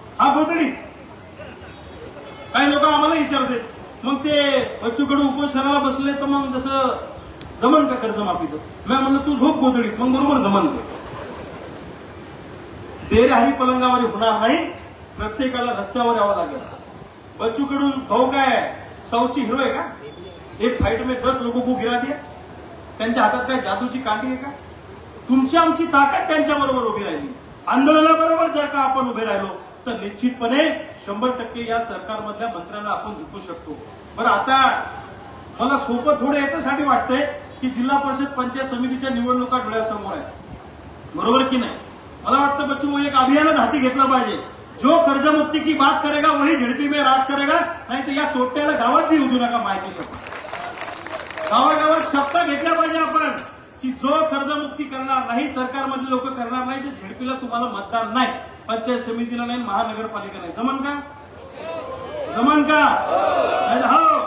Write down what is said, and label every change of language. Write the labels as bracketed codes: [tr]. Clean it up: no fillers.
[mr] हा बोलतडी काही लोक आम्हाला विचारते, मग ते बच्चूकडे उपोषणाला बसले तर मग जसं जमन का कर्जमाफीचं? मी म्हणलं तू झोप गोधडीत, मग बरोबर जमन. देरहारी पलंगावर होणार नाही, प्रत्येकाला रस्त्यावर यावं लागेल. बच्चू कडू भाऊ काय साऊथची हिरो आहे का? [hi] एक फाइट में 10 लोगों को गिरा दिया. [mr] त्यांच्या हातात काय जादूची काठी आहे का? तुमची आमची ताकद त्यांच्याबरोबर उभी राहिली. आंदोलनाबरोबर जर का आपण उभे राहिलो तर निश्चितपणे 100% या सरकारमधल्या मंत्र्यांना आपण जिंकू शकतो. बरं, आता मला सोपं थोडं याच्यासाठी वाटतंय की जिल्हा परिषद पंचायत समितीच्या निवडणुका डोळ्यासमोर आहेत, बरोबर की नाही? मला वाटतं बच्चू भाऊ एक अभियानच हाती घेतलं पाहिजे. [hi] जो कर्जमुक्ती की बात करेगा वही झडपी में राज करेगा. [mr] नाही तर या चोट्याला गावात बी उधू नका मायची शपथ. गावागावात शपथ घेतल्या पाहिजे आपण की जो कर्जमुक्ती करणार नाही, सरकारमधले लोक करणार नाही, तर झेडपीला तुम्हाला मतदान नाही, पंचायत समितीला नाही, महानगरपालिका नाही. जमन का? जमन का? हो.